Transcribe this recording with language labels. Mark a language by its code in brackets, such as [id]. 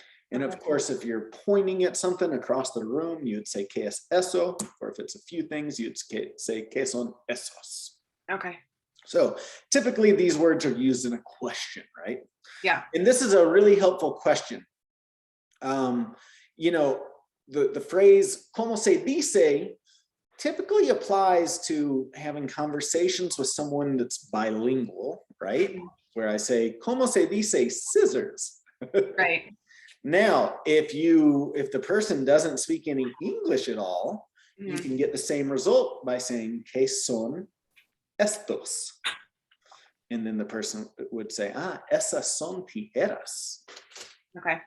[en] And of course, if you're pointing at something across the room, you'd say, [es] ¿qué es eso? [en] Or if it's a few things, you'd say, [es] ¿qué son esos? [en] Okay. So typically these words are used in a question, right? Yeah. And this is a really helpful question. You know, the phrase, [es] ¿cómo se dice? [en] Typically applies to having conversations with someone that's bilingual, right? Where I say, [es] ¿cómo se dice [en] scissors? Right. Now, if the person doesn't speak any English at all, you can get the same result by saying, [es] ¿qué son estos? [en] And then the person would say, [es] esas son tijeras. [en] Okay.